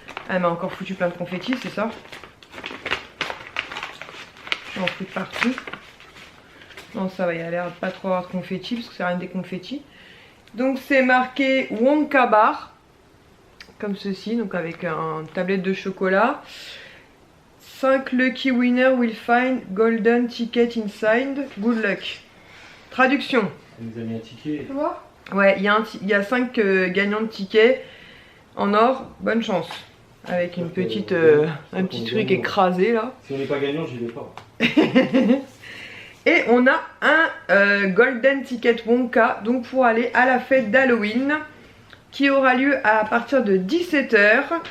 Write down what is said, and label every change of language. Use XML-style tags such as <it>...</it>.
<fr>Elle m'a encore foutu plein de confettis, c'est ça. J'en fous de partout. Non ça va, il a l'air de pas trop avoir de confettis parce que c'est rien des confettis. Donc c'est marqué Wonka Bar, comme ceci, donc avec un tablette de chocolat.</fr> <en>5 lucky winners will find golden ticket inside. Good luck.</en> <fr>Traduction. Elle nous a mis un ticket. Tu vois? Ouais, il y a 5 gagnants de tickets en or. Bonne chance. Avec une petite, un petit truc écrasé là. Si on n'est pas gagnant, j'y vais pas. Et on a un golden ticket Wonka, donc pour aller à la fête d'Halloween, qui aura lieu à partir de 17 h.</fr>